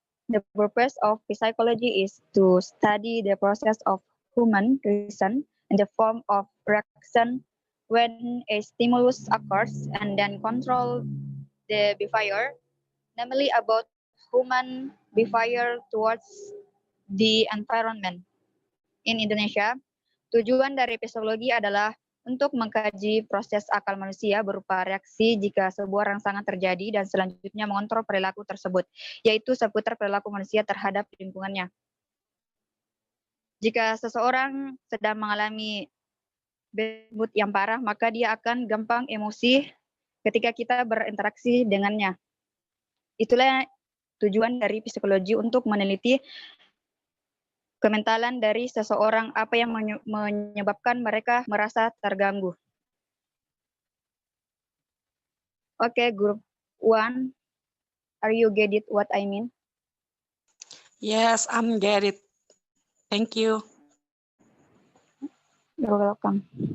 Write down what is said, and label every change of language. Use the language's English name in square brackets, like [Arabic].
[English] The purpose of psychology is to study the process of human reason in the form of reaction when a stimulus occurs, and then control the behavior, namely about human behavior towards the environment. In Indonesia, [Indonesian] tujuan dari psikologi adalah untuk mengkaji proses akal manusia berupa reaksi jika sebuah rangsangan terjadi dan selanjutnya mengontrol perilaku tersebut, yaitu seputar perilaku manusia terhadap lingkungannya. Jika seseorang sedang mengalami bad mood yang parah, maka dia akan gampang emosi ketika kita berinteraksi dengannya. Itulah tujuan dari psikologi, untuk meneliti kementalan dari seseorang, apa yang menyebabkan mereka merasa terganggu. [English] Okay, group 1, are you get it what I mean? Yes, I'm get it. Thank you. You're welcome.